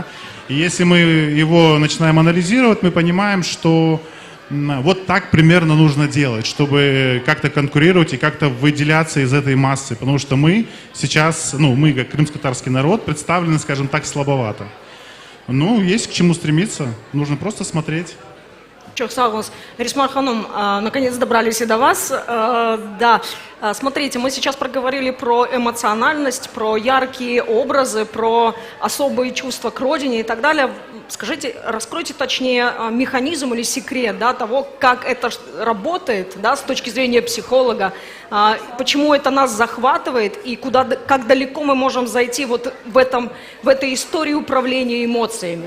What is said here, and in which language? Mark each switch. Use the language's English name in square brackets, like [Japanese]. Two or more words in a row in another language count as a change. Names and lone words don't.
[Russian] И если мы его начинаем анализировать, мы понимаем, что вот так примерно нужно делать, чтобы как-то конкурировать и как-то выделяться из этой массы. Потому что мы сейчас, мы как крымско-татарский народ, представлены, скажем так, слабовато. Есть к чему стремиться, нужно просто смотреть. [Crimean Tatar] Çok sağ olun. [Russian] Рисмар Ханум, наконец добрались и до вас. Да, смотрите, мы сейчас проговорили про эмоциональность, про яркие образы, про особые чувства к родине и так далее. Скажите, раскройте точнее механизм или секрет, да, того, как это работает, да, с точки зрения психолога, почему это нас захватывает и как далеко мы можем зайти вот в этой истории управления эмоциями.